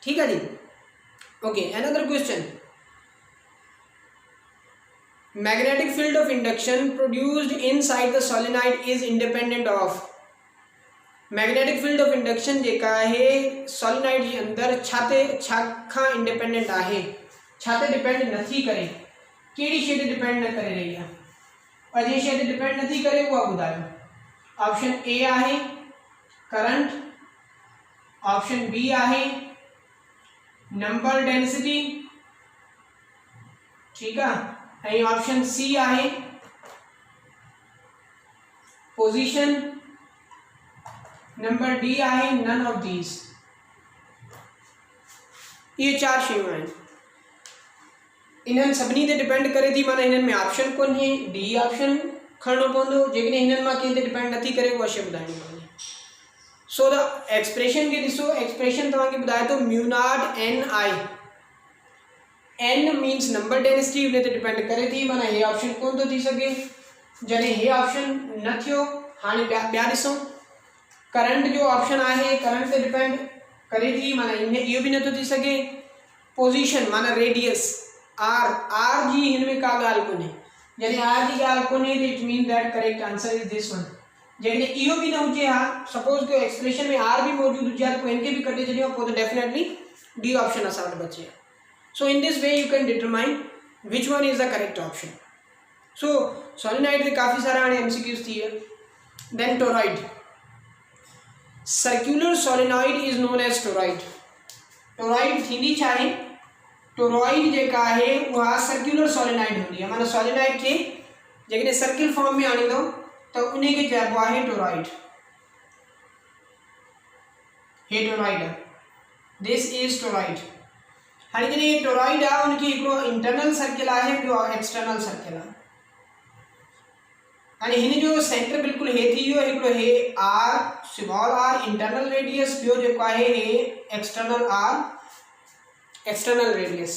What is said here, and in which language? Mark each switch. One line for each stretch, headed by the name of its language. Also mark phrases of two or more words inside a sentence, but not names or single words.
Sindhi: ठीकु आहे जी, ओके।
English: another question, magnetic field of induction produced inside the solenoid is independent of, magnetic field of induction
Sindhi: जेका है solenoid जे अंदर छा खां independent आहे, छाते डिपेंड नथी करे, कहिड़ी शइ ते डिपेंड न करे रही आहे, और जे शइ ते डिपेंड नथी करे उहा ॿुधायो।
English: option A
Sindhi: आहे करंट,
English: option B
Sindhi: आहे
English: number density,
Hindi: ठीक है,
Sindhi: ऐं
English: option C
Sindhi: आहे पोजीशन,
English: number D
Sindhi: आहे
English: none of these.
Sindhi: ये 4 शयूं आहिनि, इन्हनि सभिनी ते डिपेंड करे थी, माना हिननि में ऑप्शन कोन्हे,
English: D option
Sindhi: खणणो पवंदो, जेकॾहिं हिननि मां कंहिं ते डिपेंड नथी करे उहा शइ ॿुधाइणी पवंदी।
English: so the expression
Sindhi: खे ॾिसो, एक्सप्रेशन तव्हांखे ॿुधाए थो
English: mu naught n I, n means number density
Sindhi: उन ते डिपेंड करे थी, माना हे ऑप्शन कोन थो थी सघे, जॾहिं हे ऑप्शन न थियो। हाणे ॿिया ॾिसूं, करंट जो ऑप्शन आहे, करंट ते डिपेंड करे थी, माना इहो बि नथो थी सघे। पोजीशन माना
English: radius R
Sindhi: जी हिन में का ॻाल्हि कोन्हे, जॾहिं आर जी ॻाल्हि कोन्हे त
English: it mean that correct answer is this one.
Sindhi: जेकॾहिं इहो बि न हुजे हा, सपोज के एक्सप्रेशन में आर भी मौजूद हुजे त पोइ इनके भी कटे छॾियो, पोइ त
English: definitely D option
Sindhi: असां वटि बचे।
English: So in this way you can determine which one is the correct option.
Sindhi: So solenoid के काफ़ी सारा आने MCQs थी है।
English: Then toroid, circular solenoid is known as toroid.
Sindhi: Toroid थींदी छा है, toroid जेका है वह
English: circular solenoid
Sindhi: होती है, माना solenoid के जेकॾहिं
English: circle form
Sindhi: में आणींदो त उन्हें के चइबो आहे toroid। हे toroid है,
English: this is toroid।
Sindhi: हाणे जॾहिं टोरॉइड आहे उनखे हिकिड़ो
English: internal circle
Sindhi: आहे, ॿियो
English: external circle
Sindhi: आहे। हाणे हिन जो सेंटर बिल्कुलु हे थी वियो, हिकिड़ो हे
English: R small R internal radius,
Sindhi: ॿियो जेको आहे हे
English: external R external radius.